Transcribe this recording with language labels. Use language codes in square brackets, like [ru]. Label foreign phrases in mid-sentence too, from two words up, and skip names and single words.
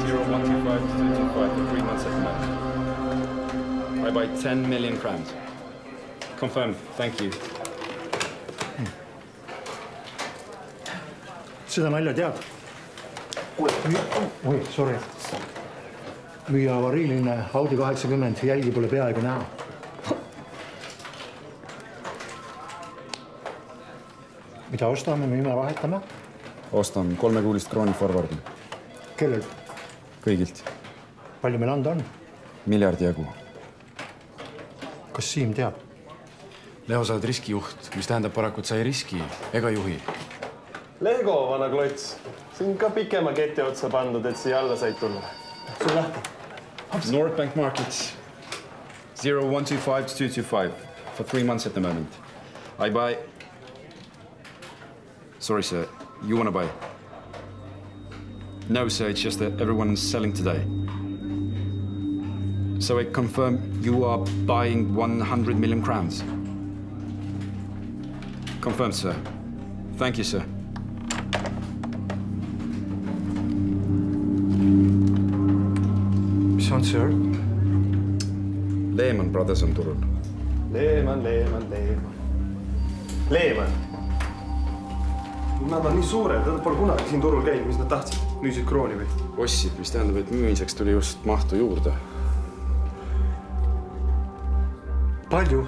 [en] 125 to 225 for 3 months at the moment. I buy 10 million crowns. Confirmed. Thank you. [et] Seda nalja tead? Oi, sorry. Müüa avariiline Audi 80, jälgi pole peaaegu näha. Mida ostame, müüme, vahetame? Ostan 3-kuulist krooni forwardi. Kellelt? Kõigilt. Palju meil anda on? Miljardi jagu. Kas Siim teab? Leo, sa oled riskijuht, mis tähendab paraku, et sa ei riski ega juhi. Lego, vana klots. Siin ka pikema keti otsa pandud, et siia alla said tulla. Sul lähti. [en] North Bank Markets. 0125 to 225 for 3 months at the moment. I buy... Sorry, sir. You want to buy? No, sir. It's just that everyone is selling today. So I confirm you are buying 100 million crowns. Confirmed, sir. Thank you, sir. [et] Mis on, sir? Lehman Brothers on turul. Lehman. Nad on nii suured, nad pole kunagi siin turul käinud, mis nad tahtsid. Müüsid krooni või? Ostsid, mis tähendab, et müümiseks tuli just mahtu juurde. Palju?